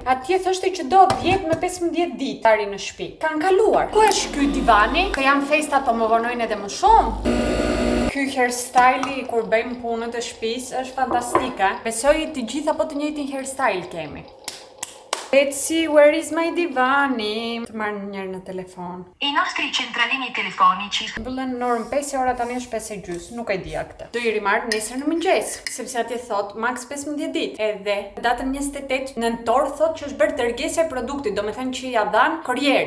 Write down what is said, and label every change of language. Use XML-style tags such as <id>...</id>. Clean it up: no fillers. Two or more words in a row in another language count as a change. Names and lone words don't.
<sq>Atje thoshte që do 10 me 15 ditë tari në shtëpi. Kan kaluar. Ku është ky divani? Kë janë festat po më vonojnë edhe më shumë. Ky hairstyle kur bëjmë punët e shtëpisë është fantastike. Besoj të gjitha po të njëjtin hairstyle kemi.</sq> <en>Etsy, where is my divani?</en> <sq>Të marrë njërë në telefon.</sq> <it>I nostri centralini telefonici.</it> <sq>Mbyllen në orën 5 ora tani është 5:30. Nuk e dija këtë. Do i rimarr nesër në mëngjes, sepse atje thot max 15 ditë. Edhe datën 28 nëntor thot që është bërë dërgesja e produktit, domethënë që ja dhan kurrieri.</sq>